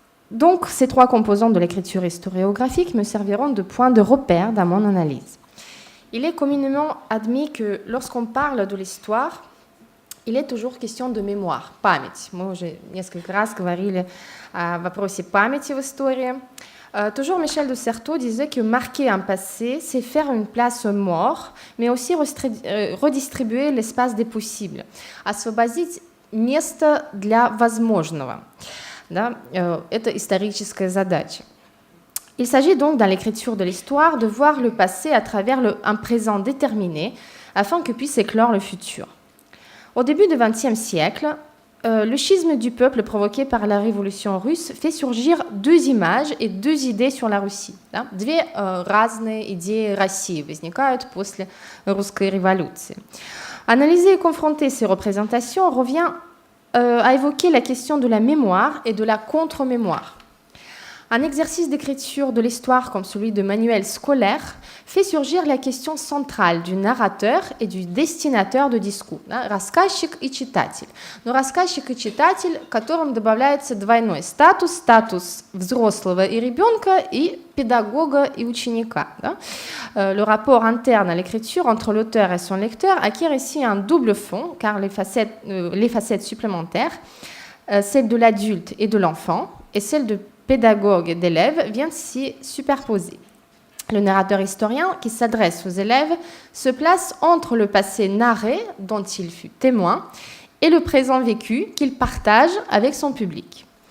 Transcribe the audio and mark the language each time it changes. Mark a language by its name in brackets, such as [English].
[French] Donc, ces trois composantes de l'écriture historiographique me serviront de point de repère dans mon analyse. Il est communément admis que lorsqu'on parle de l'histoire, il est toujours question de mémoire, память. [Russian] Мы уже несколько раз говорили о вопросе памяти в истории. [French] Toujours Michel de Certeau disait que marquer un passé, c'est faire une place aux morts, mais aussi redistribuer l'espace des possibles, [Russian] освободить место для возможного. Да, это историческая задача. [French] Il s'agit donc dans l'écriture de l'histoire de voir le passé à travers un présent déterminé afin que puisse éclore le futur. Au début du XXe siècle, le schisme du peuple provoqué par la révolution russe fait surgir deux images et deux idées sur la Russie. [Russian] Да? Две разные идеи России возникают после русской революции. [French] Analyser et confronter ces représentations revient à évoquer la question de la mémoire et de la contre-mémoire. Un exercice d'écriture de l'histoire comme celui de manuels scolaires fait surgir la question centrale du narrateur et du destinateur de discours. [Russian] Рассказчик и читатель. Но рассказчик и читатель, которым добавляется двойной статус, статус взрослого и ребенка и [French] pédagogue et [Russian] ученика. [French] Le rapport interne à l'écriture entre l'auteur et son lecteur acquiert ici un double fond, car les facettes supplémentaires, celle de l'adulte et de l'enfant, et celle de pédagogue et d'élève viennent s'y superposer. Le narrateur historien qui s'adresse aux élèves se place entre le passé narré, dont il fut témoin, et le présent vécu qu'il partage avec son public.